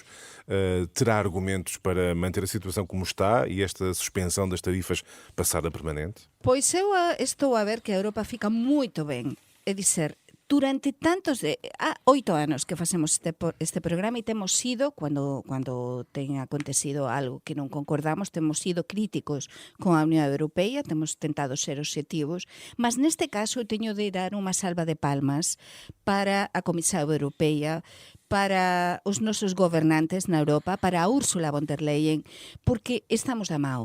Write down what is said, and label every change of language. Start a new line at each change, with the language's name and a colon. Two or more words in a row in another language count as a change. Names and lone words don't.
Portuguese: Terá argumentos para manter a situação como está e esta suspensão das tarifas passar a permanente? Pois eu estou a ver que a Europa fica muito bem.
Galician: É dizer, durante há 8 anos que facemos este programa e temos sido, quando ten acontecido algo que non concordamos, temos sido críticos con a Unión Europea, temos tentado ser obxectivos, mas neste caso eu teño de dar unha salva de palmas para a Comisión Europea, para os nosos gobernantes na Europa, para a Úrsula von der Leyen, porque estamos da mão.